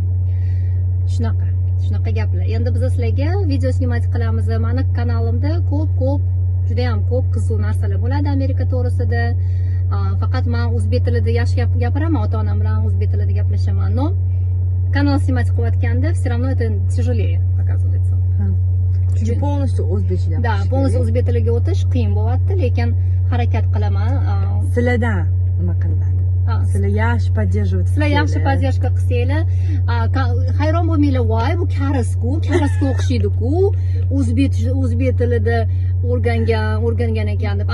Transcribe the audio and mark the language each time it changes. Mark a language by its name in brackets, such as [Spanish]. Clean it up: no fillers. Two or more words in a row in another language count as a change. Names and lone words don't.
[Uzbek] Shunaqa gaplar. Endi biz sizlarga video snimat qilamiz. Meni kanalimda juda ham ko'p qiziq narsalar bo'ladi Amerika to'g'risida. Faqat men o'zbek tilida yaxshi gapiraman, ota-onam bilan o'zbek tilida gaplashaman. [Russian] No, [Uzbek] kanal snimat qilayotganda [Russian] все равно это тяжелее, оказывается. [Uzbek] Chunki полностью o'zbekcha Да, полностью o'zbek tiliga o'tish qiyin bo'lyapti, lekin harakat qilaman. Sizlardan nima qilinadi? Sizlar yaxshi поддерживать. Sizlar yaxshi поддержка qilsanglar, hayron bo'lmanglar, voy bu karasku o'xshaydi-ku, o'zbek tilida o'rgangan ekan deb.